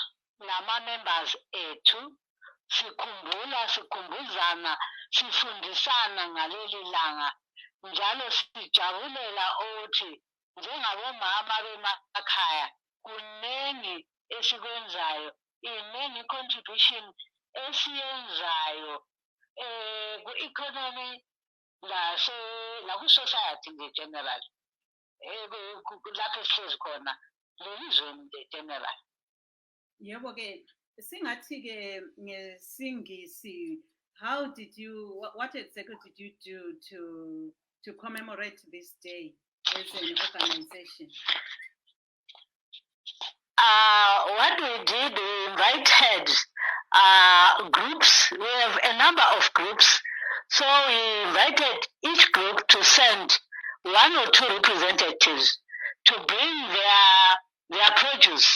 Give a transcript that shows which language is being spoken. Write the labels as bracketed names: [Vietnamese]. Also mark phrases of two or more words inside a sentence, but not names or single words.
[North Ndebele] nama-members ethu sikhumbuzana, sifundisana ngaleli langa, njalo sijabulela ukuthi njengabomama bemakhaya kuningi esikwenzayo, iningi contribution esiyenzayo ku-economy naku-society nje general, lapho esihlezi khona lelizweni nje general. Yebo-ke singathi-ke ngesingisi, [English] what exactly did you do to commemorate this day as an organization? What we did, we invited groups. We have a number of groups. So we invited each group to send 1 or 2 representatives to bring their produce.